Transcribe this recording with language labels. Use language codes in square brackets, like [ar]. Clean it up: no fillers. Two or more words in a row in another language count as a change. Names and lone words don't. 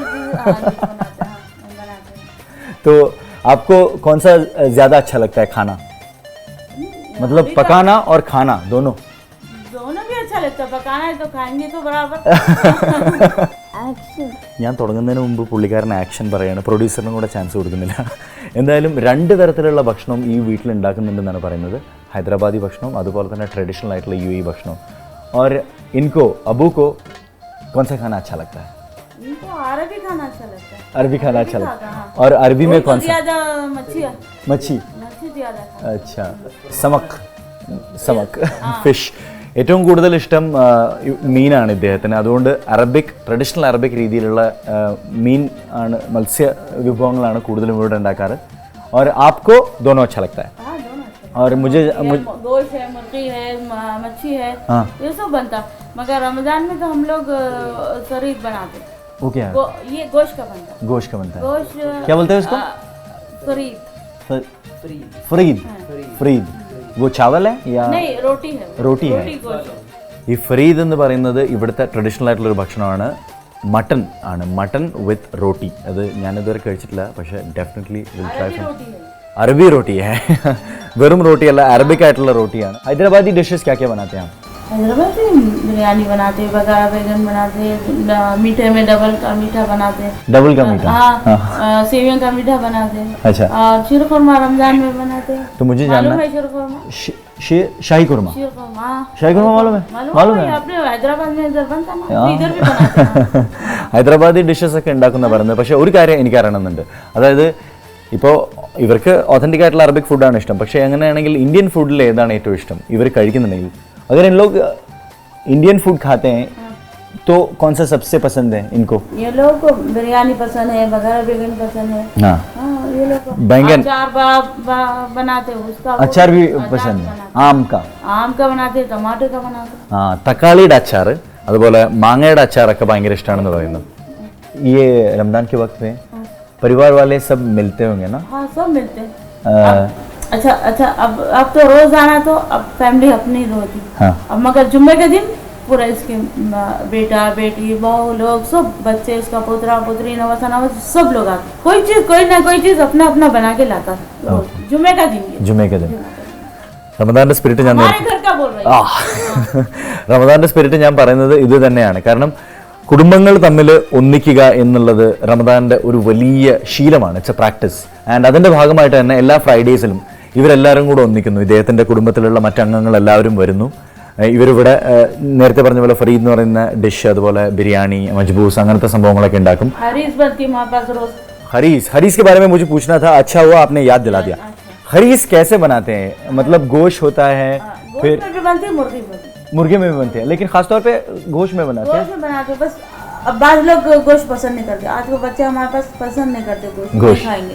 [hi] तो आपको कौन सा ज़्यादा अच्छा लगता है खाना? मतलब पकाना और खाना दोनों भी अच्छा लगता है। पकाना है तो खाएंगे तो बराबर। [ml] ഞാൻ തുടങ്ങുന്നതിന് മുമ്പ് പുള്ളിക്കാരൻ ആക്ഷൻ പറയാണ്, പ്രൊഡ്യൂസറിനും കൂടെ ചാൻസ് കൊടുക്കുന്നില്ല. എന്തായാലും 2 തരത്തിലുള്ള ഭക്ഷണം ഈ വീട്ടിൽ ഉണ്ടാക്കുന്നുണ്ടെന്നാണ് പറയുന്നത്. ഹൈദരാബാദി ഭക്ഷണവും അതുപോലെ തന്നെ ട്രഡീഷണൽ ആയിട്ടുള്ള UAE ഭക്ഷണവും. [hi] और इनको अबू को कौन सा खाना अच्छा लगता है? इनको अरबी खाना अच्छा लगता है। अरबी खाना अच्छा लगता है. हाँ। और अरबी में कौन सा? ज़्यादा मच्छी है। मच्छी. मच्छी ज़्यादा। अच्छा. [ml] സമക് ഫിഷ്. ഏറ്റവും കൂടുതൽ ഇഷ്ടം മീനാണ് ഇദ്ദേഹത്തിന്. അതുകൊണ്ട് [en] traditional Arabic [ml] രീതിയിലുള്ള മീൻ ആണ്, മത്സ്യ വിഭവങ്ങളാണ് കൂടുതലും ഇവിടെ ഉണ്ടാക്കാറ്. [hi] और आपको दोनों अच्छा लगता है? हाँ, दोनों अच्छा। और मुझे गोश्त है, मुर्गी है, मच्छी है, हाँ. ये सब बनता। मगर रमजान में तो हम लोग शरीक बनाते। वो क्या है? ये गोश्त का बनता। गोश्त का बनता है. गोश्त क्या बोलते हैं उसको? शरीक। फ्रीद. फ्रीद वो चावल है या नहीं, रोटी है। रोटी है. गोश्त। [ml] ഈ ഫ്രീദ് എന്ന് പറയുന്നത് ഇവിടുത്തെ ട്രഡീഷണൽ ആയിട്ടുള്ളൊരു ഭക്ഷണമാണ്. മട്ടൺ ആണ്, [en] mutton with roti. [ml] അത് ഞാനിതുവരെ കഴിച്ചിട്ടില്ല, പക്ഷേ [en] definitely will try. [hi] अरबी रोटी है. [ml] വെറും റോട്ടിയല്ല, അറബിക് ആയിട്ടുള്ള റോട്ടിയാണ്. [en] Hyderabadi dishes [hi] क्या क्या बनाते हैं आप? हैदराबादी बिरयानी बनाते, बघारा बैगन बनाते, मीठे में डबल का मीठा बनाते। डबल का मीठा? हाँ. सेवियों का मीठा बनाते। अच्छा. और शीरखुरमा रमजान में बनाते। तो मुझे जानना है शीरखुरमा. शाही खुरमा. शीरखुरमा. शाही खुरमा मालूम है? मालूम है. अपने हैदराबाद में इधर बनता ना, इधर भी बनाते हैं. [en] Hyderabadi dishes [ml] ഒക്കെ ഉണ്ടാക്കുന്ന പറയുന്നത്. പക്ഷേ ഒരു കാര്യം എനിക്ക് അറിയണമെന്നുണ്ട്. അതായത് ഇപ്പോൾ ഇവർക്ക് ഒതൻറ്റിക് ആയിട്ടുള്ള അറബിക് ഫുഡാണ് ഇഷ്ടം. പക്ഷേ അങ്ങനെയാണെങ്കിൽ ഇന്ത്യൻ ഫുഡിൽ ഏതാണ് ഏറ്റവും ഇഷ്ടം ഇവർ കഴിക്കുന്നുണ്ടെങ്കിൽ? [hi] अगर इन लोग [en] Indian food [hi] खाते हैं तो कौन सा सबसे पसंद है इनको? ये लोग को बिरयानी पसंद है, बघारा बैगन पसंद है. हाँ. ये लोग बैंगन अचार बनाते हैं, उसका अचार भी पसंद है. आम का बनाते, टमाटर का बनाते. हाँ, [ml] തക്കാളിയുടെ അച്ചാർ അതുപോലെ മാങ്ങയുടെ അച്ചാറൊക്കെ ഭയങ്കര ഇഷ്ടമാണെന്ന് പറയുന്നു. [hi] ये रमजान के वक्त में परिवार वाले सब मिलते होंगे ना? हाँ, सब मिलते हैं. अच्छा, अब तो रोज आना, तो अब फैमिली अपनी होती. हाँ. अब मगर जुम्मे के दिन पूरा इसके बेटा बेटी बहू लोग सब बच्चे, इसका पोतरा पोतरी नवासा नवास सब लोग आते. कोई ना कोई चीज अपना अपना बना के लाता. जुम्मे का दिन. [ml] റമദാന്റെ സ്പിരിറ്റ് ഞാൻ റമദാന്റെ സ്പിരിറ്റ് ഞാൻ പറയുന്നത് ഇത് തന്നെയാണ്. കാരണം കുടുംബങ്ങൾ തമ്മിൽ ഒന്നിക്കുക എന്നുള്ളത് റമദാന്റെ ഒരു വലിയ ശീലമാണ്. [en] It's a practice. [ml] ആൻഡ് അതിൻ്റെ ഭാഗമായിട്ട് തന്നെ എല്ലാ ഫ്രൈഡേസിലും ഇവരെല്ലാവരും കൂടെ ഒന്നിക്കുന്നു. ഇദ്ദേഹത്തിൻ്റെ കുടുംബത്തിലുള്ള മറ്റംഗങ്ങൾ എല്ലാവരും വരുന്നു. ഇവരിവിടെ നേരത്തെ പറഞ്ഞ പോലെ ഫരീദ് എന്ന് പറയുന്ന ഡിഷ്, അതുപോലെ ബിരിയാണി, മജ്ബൂസ്, അങ്ങനത്തെ സംഭവങ്ങളൊക്കെ ഉണ്ടാക്കും. [hi] हरीस के बारे में मुझे पूछना था. अच्छा हुआ आपने याद दिला दिया. हरीस कैसे बनाते हैं? मतलब गोश्त होता है, फिर मुर्गे में भी बनते हैं, लेकिन खासतौर पे गोश्त में बनाते हैं. बस अब बाद लोग गोश्त पसंद नहीं करते. आज के बच्चे हमारे पास पसंद नहीं करते गोश्त खाएंगे.